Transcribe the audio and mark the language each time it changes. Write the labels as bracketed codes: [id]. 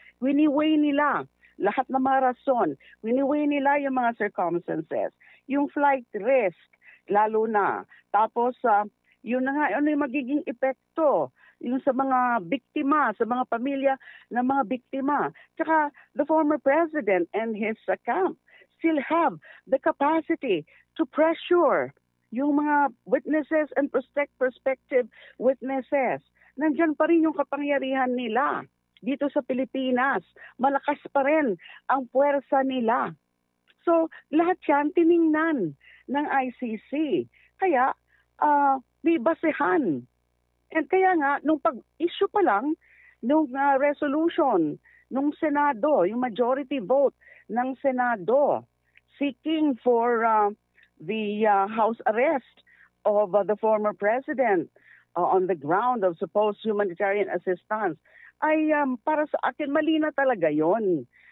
[tl] Wini-weigh nila lahat ng mga rason. Wini-weigh nila yung mga circumstances. Yung flight risk, lalo na. Tapos, yun na nga, ano yung magiging epekto yung sa mga biktima, sa mga pamilya ng mga biktima. Tsaka, [en] the former president and his camp still have the capacity to pressure [tl] yung mga [en] witnesses and prospective witnesses. [tl] Nandyan pa rin yung kapangyarihan nila dito sa Pilipinas. Malakas pa rin ang puwersa nila. So, lahat yan tiningnan ng ICC. Kaya, may basehan. And kaya nga, nung pag-issue pa lang, nung resolution, nung Senado, yung majority vote ng Senado, [en] seeking for the house arrest of the former president on the ground of supposed humanitarian assistance, [tl] ay para sa akin, mali na talaga yon.